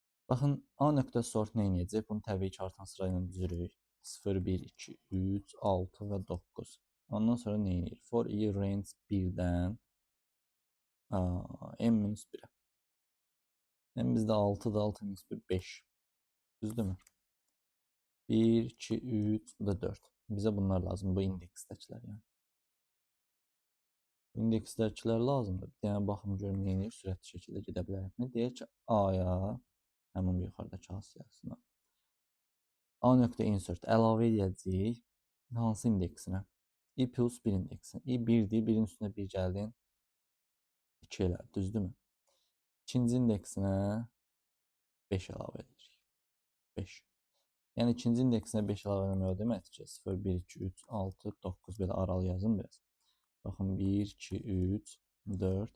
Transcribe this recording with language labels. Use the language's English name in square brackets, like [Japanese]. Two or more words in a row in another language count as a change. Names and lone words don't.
[Azerbaijani] Baxın, A nöqtə sort nə edəcək? Bunu təbii ki, artan sıra ilə düzürük. 0, 1, 2, 3, 6 və 9. Ondan sonra nə edir? [English] For i range [Azerbaijani] 1-dən n-1-ə. N bizdə 6-dır, 6 minus 1, 5. Düzdürmü? 1, 2, 3, bu da 4. Bizə bunlar lazım, bu indeksdəkilər yəni. İndeksdəkilər lazımdır. Bir dənə baxım görüm nə edir, sürətli şəkildə gedə bilərikmi? Deyək ki, A-ya, həmin bu yuxarıdakı A siyahısına. A nöqtə insert əlavə edəcəyik. Hansı indeksinə? I plus 1 indeksinə. I 1-dir, 1-in üstünə 1 gəldin. 2 elə, düzdürmü? İkinci indeksinə 5 əlavə edirik. 5. Yəni ikinci indeksinə 5 əlavə eləmək o deməkdir ki, 0, 1, 2, 3, 6, 9 belə aralı yazın biraz. Baxın 1, 2, 3, 4.